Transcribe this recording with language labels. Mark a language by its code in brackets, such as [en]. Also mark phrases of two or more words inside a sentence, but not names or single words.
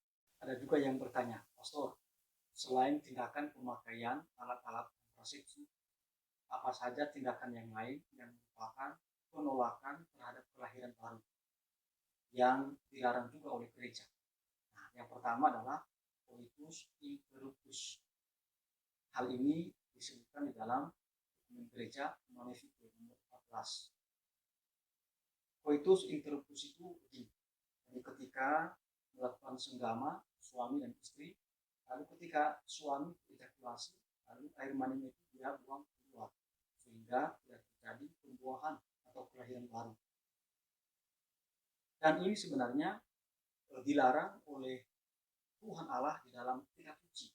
[id] Ada juga yang bertanya, Pastor, selain tindakan pemakaian alat-alat kontrasepsi, apa saja tindakan yang lain yang merupakan penolakan terhadap kelahiran baru yang dilarang juga oleh gereja? Nah, yang pertama adalah [la] coitus interruptus. [id] Hal ini disebutkan di dalam dokumen gereja Humanae Vitae nomor 14. [la] Coitus interruptus [id] itu begini. Jadi ketika melakukan senggama suami dan istri, lalu ketika suami ejakulasi, lalu air maninya itu dia buang keluar, sehingga tidak terjadi pembuahan atau kelahiran baru. Dan ini sebenarnya dilarang oleh Tuhan Allah di dalam kitab suci.